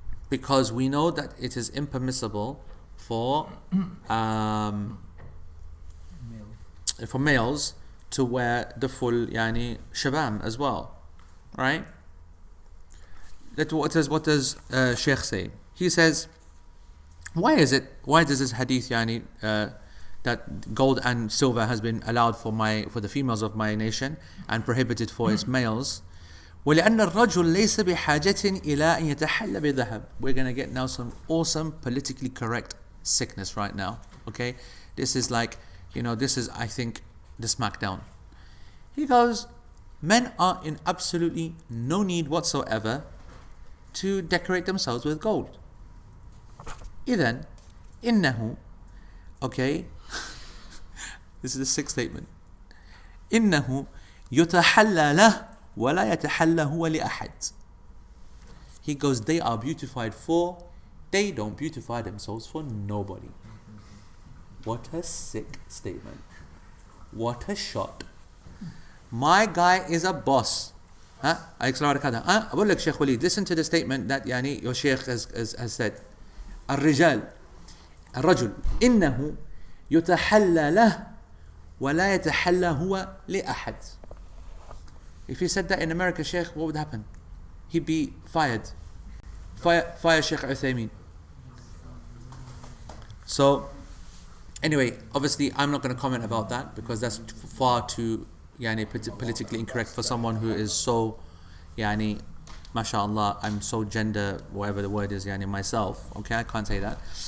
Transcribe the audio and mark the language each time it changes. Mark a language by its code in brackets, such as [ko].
[en] Because we know that it is impermissible for males to wear the full shabam as well. Right? What does Sheikh say? He says, why does this hadith that gold and silver has been allowed for the females of my nation and prohibited for its males? [ar] ولأن الرجل ليس بحاجة إلى أن يتحلى بذهب. [en] We're going to get now some awesome politically correct sickness right now. Okay, this is like, this is, I think, the smackdown. He goes, men are in absolutely no need whatsoever to decorate themselves with gold. [ar] إذن إنه, [en] okay, this is the sixth statement. [ar] إنه يتحلى له ولا يتحلى هو لأحد. [en] He goes, they are beautified for, they don't beautify themselves for nobody. What a sick statement. What a shot. My guy is a boss. [ar] أقول لك شيخ وليد, [en] listen to the statement that your sheikh has said. [ar] الرجل إنه يتحلى له ولا يتحلى هو لأحد. [en] If he said that in America, Sheikh, what would happen? He'd be fired. Fire Sheikh Uthaymeen. So, anyway, obviously I'm not going to comment about that because that's far too politically incorrect for someone who is so, mashallah, I'm so gender, whatever the word is, myself. Okay, I can't say that.